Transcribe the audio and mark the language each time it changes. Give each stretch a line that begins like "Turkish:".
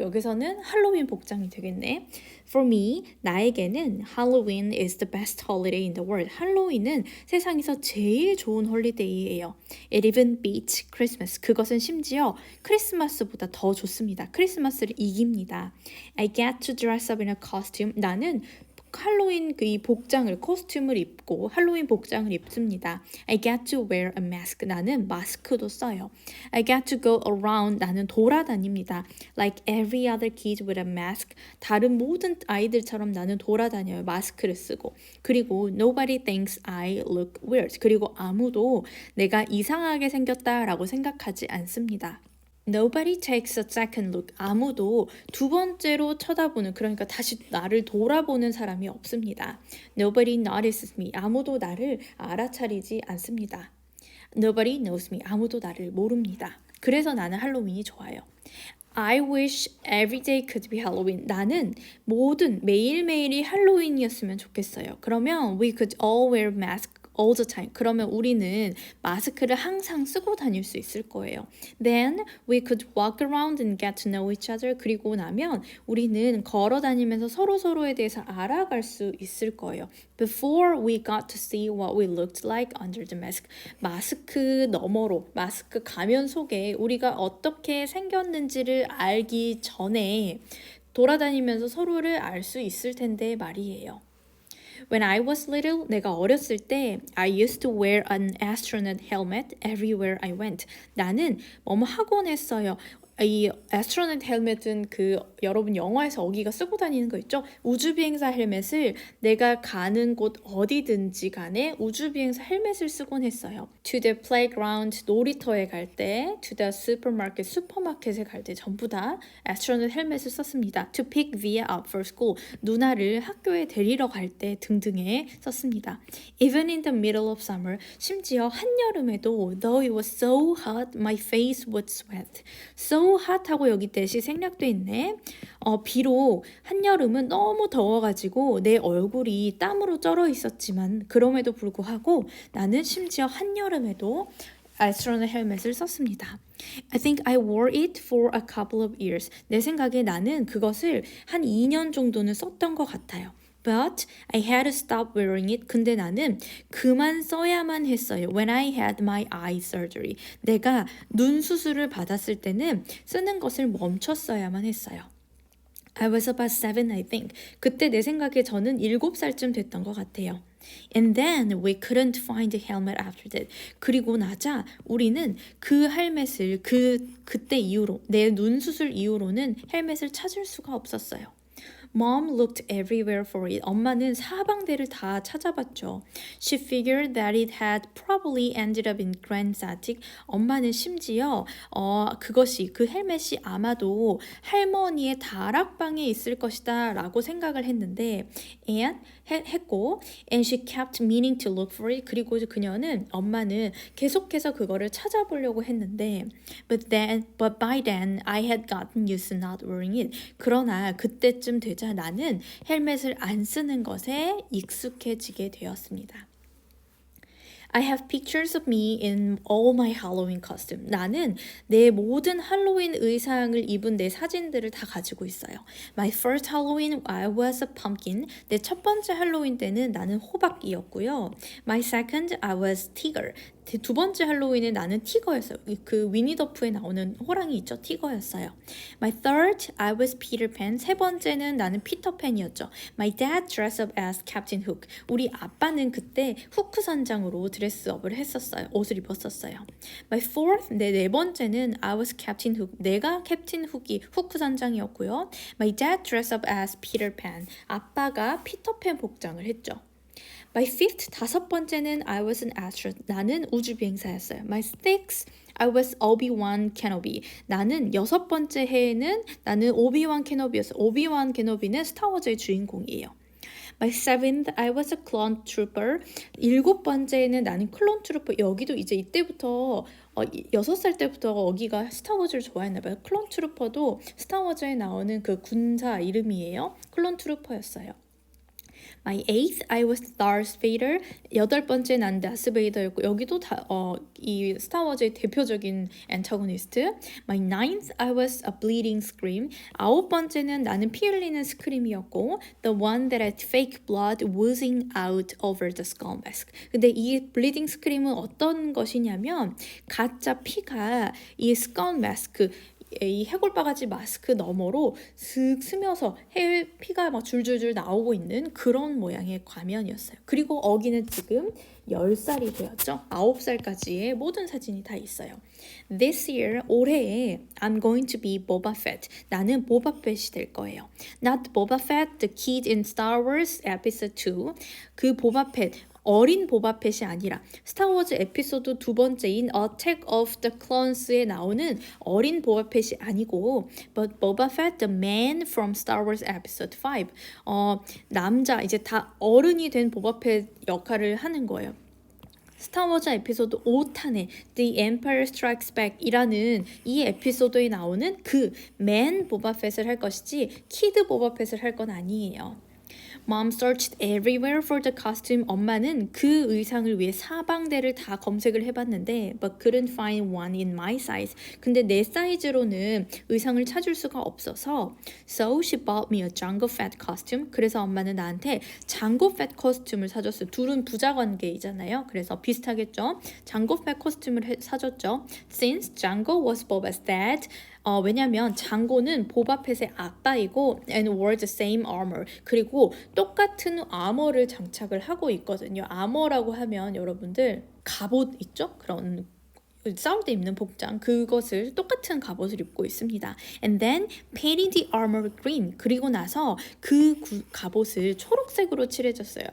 Korean: 여기서는 할로윈 복장이 되겠네.
English: For me,
Korean: 나에게는
English: Halloween is the best holiday in the world.
Korean: 할로윈은 세상에서 제일 좋은 홀리데이예요.
English: It even beats Christmas.
Korean: 그것은 심지어 크리스마스보다 더 좋습니다. 크리스마스를 이깁니다.
English: I get to dress up in a costume.
Korean: 나는 할로윈 이 복장을 코스튬을 입고 할로윈 복장을 입습니다.
English: I get to wear a mask.
Korean: 나는 마스크도 써요.
English: I get to go around.
Korean: 나는 돌아다닙니다.
English: Like every other kid with a mask.
Korean: 다른 모든 아이들처럼 나는 돌아다녀요. 마스크를 쓰고. 그리고
English: nobody thinks I look weird.
Korean: 그리고 아무도 내가 이상하게 생겼다라고 생각하지 않습니다.
English: Nobody takes a second look.
Korean: 아무도 두 번째로 쳐다보는, 그러니까 다시 나를 돌아보는 사람이 없습니다.
English: Nobody notices me.
Korean: 아무도 나를 알아차리지 않습니다.
English: Nobody knows me.
Korean: 아무도 나를 모릅니다. 그래서 나는 할로윈이 좋아요.
English: I wish every day could be Halloween.
Korean: 나는 매일매일이 할로윈이었으면 좋겠어요. 그러면
English: we could all wear masks all the time.
Korean: 그러면 우리는 마스크를 항상 쓰고 다닐 수 있을 거예요.
English: Then we could walk around and get to know each other.
Korean: 그리고 나면 우리는 걸어 다니면서 서로에 대해서 알아갈 수 있을 거예요.
English: Before we got to see what we looked like under the mask.
Korean: 마스크 너머로, 마스크 가면 속에 우리가 어떻게 생겼는지를 알기 전에 돌아다니면서 서로를 알 수 있을 텐데 말이에요.
English: When I was little,
Korean: 내가 어렸을 때
English: I used to wear an astronaut helmet everywhere I went.
Korean: 나는 하곤 했어요. 이 astronaut helmet은 여러분 영화에서 어기가 쓰고 다니는 거 있죠? 우주비행사 헬멧을 내가 가는 곳 어디든지 간에 우주비행사 헬멧을 쓰곤 했어요.
English: To the playground,
Korean: 놀이터에 갈 때,
English: to the supermarket,
Korean: 슈퍼마켓에 갈 때 전부 다 astronaut 헬멧을 썼습니다.
English: To pick Via up for school,
Korean: 누나를 학교에 데리러 갈 때 등등에 썼습니다.
English: Even in the middle of summer,
Korean: 심지어 한여름에도
English: though it was so hot, my face would sweat.
Korean: So 핫하고 여기 대시 생략돼 있네. 비록 한여름은 너무 더워가지고 내 얼굴이 땀으로 쩔어 있었지만 그럼에도 불구하고 나는 심지어 한여름에도 astronaut 헬멧을 썼습니다.
English: I think I wore it for a couple of years.
Korean: 내 생각에 나는 그것을 한 2년 정도는 썼던 것 같아요.
English: But I had to stop wearing it.
Korean: 근데 나는 그만 써야만 했어요.
English: When I had my eye surgery.
Korean: 내가 눈 수술을 받았을 때는 쓰는 것을 멈췄어야만 했어요.
English: I was about 7, I think.
Korean: 그때 내 생각에 저는 7살쯤 됐던 것 같아요.
English: And then we couldn't find a helmet after that.
Korean: 그리고 나자 우리는 그 헬멧을 그때 이후로 내 눈 수술 이후로는 헬멧을 찾을 수가 없었어요.
English: Mom looked everywhere for it.
Korean: 엄마는 사방대를 다 찾아봤죠.
English: She figured that it had probably ended up in Grand's attic.
Korean: 엄마는 심지어 그 헬멧이 아마도 할머니의 다락방에 있을 것이다 라고 생각을 했는데 했고
English: and she kept meaning to look for it.
Korean: 그리고 엄마는 계속해서 그거를 찾아보려고 했는데
English: but by then I had gotten used to not wearing it.
Korean: 그러나 그때쯤 되자 나는 헬멧을 안 쓰는 것에 익숙해지게 되었습니다.
English: I have pictures of me in all my Halloween costume.
Korean: 나는 내 모든 할로윈 의상을 입은 내 사진들을 다 가지고 있어요.
English: My first Halloween, I was a pumpkin.
Korean: 내 첫 번째 할로윈 때는 나는 호박이었고요.
English: My second, I was tiger.
Korean: 두 번째 할로윈에 나는 티거였어요. 그 위니더프에 나오는 호랑이 있죠? 티거였어요.
English: My third, I was Peter Pan.
Korean: 세 번째는 나는 피터팬이었죠.
English: My dad dressed up as Captain Hook.
Korean: 우리 아빠는 그때 후크 선장으로 드레스업을 했었어요. 옷을 입었었어요.
English: My fourth,
Korean: 네 번째는
English: I was Captain Hook.
Korean: 내가 캡틴 훅이 후크 선장이었고요.
English: My dad dressed up as Peter Pan.
Korean: 아빠가 피터팬 복장을 했죠.
English: My fifth,
Korean: 다섯 번째는
English: I was an astronaut.
Korean: 나는 우주비행사였어요.
English: My sixth, I was Obi-Wan Kenobi.
Korean: 나는 여섯 번째 해에는 나는 오비완 케노비였어요. 오비완 케노비는 스타워즈의 주인공이에요.
English: My seventh, I was a clone trooper.
Korean: 일곱 번째는 나는 클론 트루퍼. 여기도 이제 이때부터 6살 때부터 어기가 스타워즈를 좋아했나 봐요. 클론 트루퍼도 스타워즈에 나오는 그 군사 이름이에요. 클론 트루퍼였어요.
English: My eighth, I was Darth Vader.
Korean: 8번째 난 다스베이더였고 여기도 이 스타워즈의 대표적인 엔터고니스트.
English: My ninth, I was a bleeding scream.
Korean: 9번째는 나는 피 흘리는 스크림이었고
English: The one that had fake blood oozing out over the skull mask.
Korean: 근데 이 bleeding scream은 어떤 것이냐면 가짜 피가 이 skull mask 이 해골바가지 마스크 너머로 슥 스며서 피가 막 줄줄줄 나오고 있는 그런 모양의 가면이었어요. 그리고 어기는 지금 10살이 되었죠. 9살까지의 모든 사진이 다 있어요.
English: This year,
Korean: 올해에
English: I'm going to be Boba Fett.
Korean: 나는 보바 펫이 될 거예요.
English: Not Boba Fett, the kid in Star Wars Episode 2.
Korean: 그 보바 펫 어린 보바펫이 아니라 스타워즈 에피소드 2번째인 Attack of the Clones에 나오는 어린 보바펫이 아니고
English: but Boba Fett, the man from Star Wars Episode 5
Korean: 남자 이제 다 어른이 된 보바펫 역할을 하는 거예요. 스타워즈 에피소드 5탄의 The Empire Strikes Back 이라는 이 에피소드에 나오는 그 맨 보바펫을 할 것이지 키드 보바펫을 할 건 아니에요.
English: Mom searched everywhere for the costume.
Korean: 엄마는 그 의상을 위해 사방대를 다 검색을 해봤는데
English: but couldn't find one in my size.
Korean: 근데 내 사이즈로는 의상을 찾을 수가 없어서
English: So she bought me a Jango Fett costume.
Korean: 그래서 엄마는 나한테 장고 팻 코스튬을 사줬어요. 둘은 부자 관계이잖아요. 그래서 비슷하겠죠. 장고 팻 코스튬을 사줬죠.
English: Since Jango was Boba's dad.
Korean: 왜냐면 장고는 보바펫의 아빠이고
English: and wore the same armor.
Korean: 그리고 똑같은 아머를 장착을 하고 있거든요. 아머라고 하면 여러분들 갑옷 있죠? 그런 싸울 때 입는 복장 그것을 똑같은 갑옷을 입고 있습니다.
English: And then painting the armor green.
Korean: 그리고 나서 그 갑옷을 초록색으로 칠해줬어요.